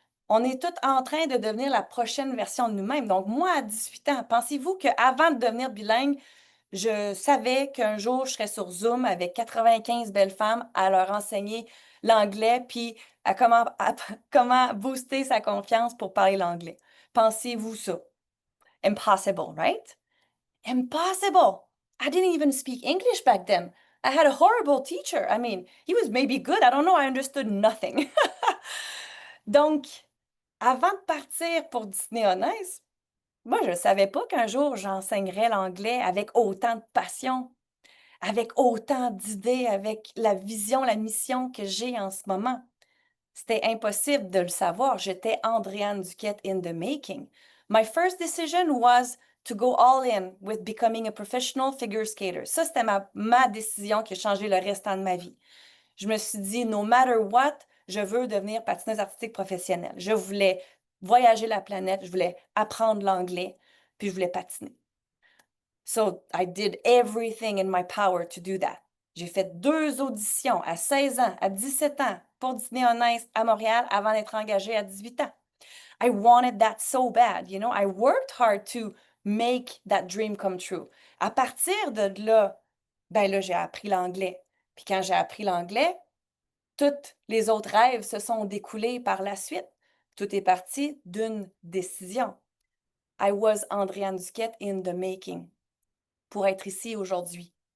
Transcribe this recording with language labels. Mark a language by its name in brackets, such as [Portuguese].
[French] On est toutes en train de devenir la prochaine version de nous-mêmes. Donc, moi, à 18 ans, pensez-vous qu'avant de devenir bilingue, je savais qu'un jour, je serais sur Zoom avec 95 belles femmes à leur enseigner l'anglais, puis à comment booster sa confiance pour parler l'anglais. Pensez-vous ça? Impossible, [English] right? [French] Impossible. [English] I didn't even speak English back then. I had a horrible teacher. I mean, he was maybe good. I don't know. I understood nothing. [French] Donc, avant de partir pour Disney On Ice, moi, je ne savais pas qu'un jour j'enseignerais l'anglais avec autant de passion, avec autant d'idées, avec la vision, la mission que j'ai en ce moment. C'était impossible de le savoir. J'étais Andréane Duquette [English] in the making. My first decision was to go all in with becoming a professional figure skater. [French] Ça, c'était ma décision qui a changé le restant de ma vie. Je me suis dit, [English] no matter what, [French] je veux devenir patineuse artistique professionnelle. Je voulais voyager la planète, je voulais apprendre l'anglais, puis je voulais patiner. [English] So I did everything in my power to do that. [French] J'ai fait 2 auditions à 16 ans, à 17 ans, pour Disney on Ice à Montréal avant d'être engagée à 18 ans. [English] I wanted that so bad, you know. I worked hard to make that dream come true. [French] À partir de là, ben là, j'ai appris l'anglais. Puis quand j'ai appris l'anglais, tous les autres rêves se sont découlés par la suite. Tout est parti d'une décision. [English] I was Andréane Duquette in the making [French] pour être ici aujourd'hui.